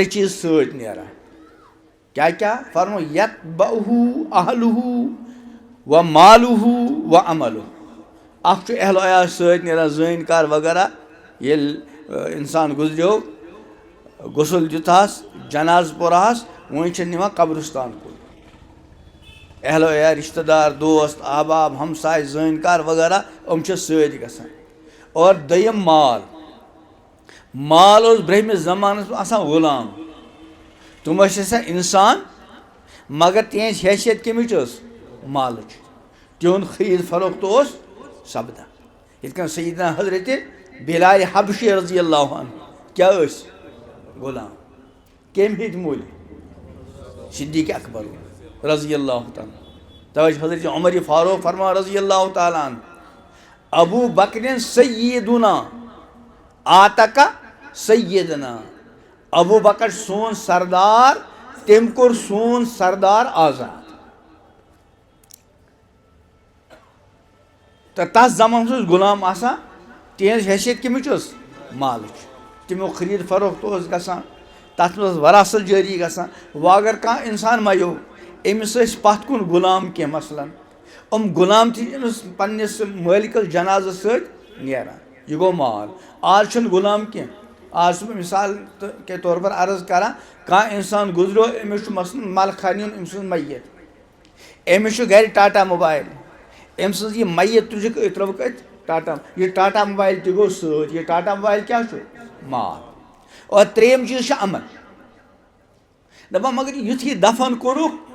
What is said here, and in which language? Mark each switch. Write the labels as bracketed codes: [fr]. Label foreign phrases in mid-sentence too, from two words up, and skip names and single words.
[ks] 3 چیٖز سۭتۍ نیران کیٛاہ فرمو [ar] یتبعہ اہلہ و مالہ و عملہ [ks] اخ اہل و عیال ست نیران زٲنۍ کار وغیرہ ییٚلہِ اِنسان گُزریو غسل دیُتہس جناز پوٚرہس وۄنۍ چھِ نِوان قبرستان کُن اہل و عیال رشتہٕ دار دوست احباب ہمساے زٲنۍ کار وغیرہ یِم چھِ سۭتۍ گژھان اور دوٚیِم مال اوس برٛونٛہمِس زمانس منٛز آسان غلام تِم ٲسۍ آسان اِنسان مگر تِہنٛز حیثیت کٔمِچ ٲس مالٕچ تِہُنٛد خریٖد فروخت اوس سپدان یِتھ کٔنۍ سیدنا حضرتِ بِلالِ حبشی [ar] رضی اللہ عنہ [ks] کیٛاہ ٲسۍ غلام کٔمۍ ہیٚتۍ مٔلۍ صدیٖق اکبر [ar] رضی اللہ تعالیٰ [ks] توے چھِ حضرت عمر فاروق فرمان [ar] رضی اللہ تعالیٰ عنہ [ks] ابو بکرٍ سیدنا آتکا سیدنا ابو بکر سون سردار تٔمۍ کوٚر سون سردار آزاد تہٕ تتھ زمانس اوس غلام آسان تِہنٛز حیثیت کٔمِچ ٲس مالٕچ تمیُک خریٖد فروخت اوس گژھان تتھ منٛز وراثت جٲری گژھان وۄنۍ اگر کانٛہہ اِنسان مریو أمِس ٲسۍ پتھ کُن غلام کینٛہہ مثلاً غلام تہِ چھِ أمِس پننِس مٲلکس جنازس سۭتۍ نیران یہِ گوٚو مال آز چھُنہٕ غلام کینٛہہ آز چھُس بہٕ [ur] مثال کے طور پر [ks] عرض کران کانٛہہ اِنسان گُزریو أمِس چھُ مثلاً ملخا نیُن أمۍ سٕنٛز میت أمِس چھُ گرِ ٹاٹا موبایل أمۍ سٕنٛز یہِ میت تُجِکھ ترٲوٕکھ أتۍ ٹاٹا یہِ ٹاٹا موبایل تہِ گوٚو سۭتۍ یہِ ٹاٹا موبایل کیٛاہ چھُ مال اور ترٛیٚیِم چیٖز چھُ اَمن دَپان مگر یُتھُے دفن کوٚرُکھ